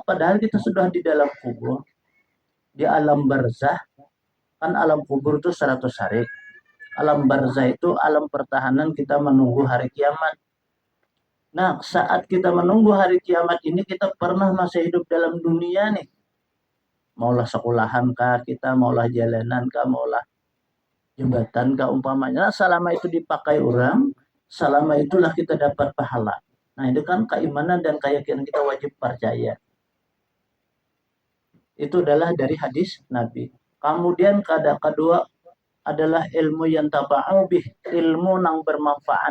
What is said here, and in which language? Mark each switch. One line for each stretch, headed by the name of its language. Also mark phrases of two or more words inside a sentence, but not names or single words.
Indonesian: Padahal kita sudah di dalam kubur, di alam barzah. Kan alam kubur itu 100 hari. Alam barzah itu alam pertahanan kita menunggu hari kiamat. Nah, saat kita menunggu hari kiamat ini, kita pernah masih hidup dalam dunia nih.
Banjar: Maulah sekolahan kah kita, maulah jalanan kah, maulah jembatan umpamanya,
Indonesian: selama itu dipakai orang, selama itulah kita dapat pahala. Nah, itu kan keimanan dan keyakinan kita wajib percaya. Itu adalah dari hadis Nabi. Kemudian kedua adalah ilmu yang
Arabic: تبع به,
Indonesian: ilmu yang bermanfaat.